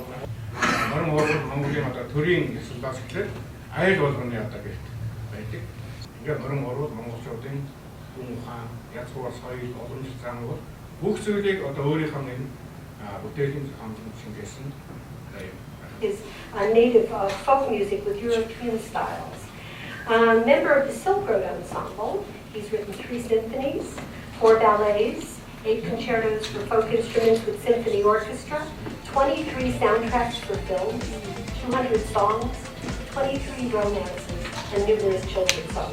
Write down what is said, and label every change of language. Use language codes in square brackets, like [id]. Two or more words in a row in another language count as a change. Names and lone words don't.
[mn] морин хуур Монголын одоо төрийн ёслолоос эхлээд айл болгоны одоо гэрт байдаг. Ингээд морин хуур монголчуудын хүн хаан, язгуур соёл, олон жил зам бол бүх зүйлийг одоо өөрийнхөө нэг бүтээлийн зохиомжтой шингээсэн юм. [en] Is a native folk music with European styles. Member of the Silk Road Ensemble, he's written 3 symphonies, 4 ballets, 8 concertos for folk instruments with symphony orchestra, 23 soundtracks for films, 200 songs, 23 romances, and numerous children's songs.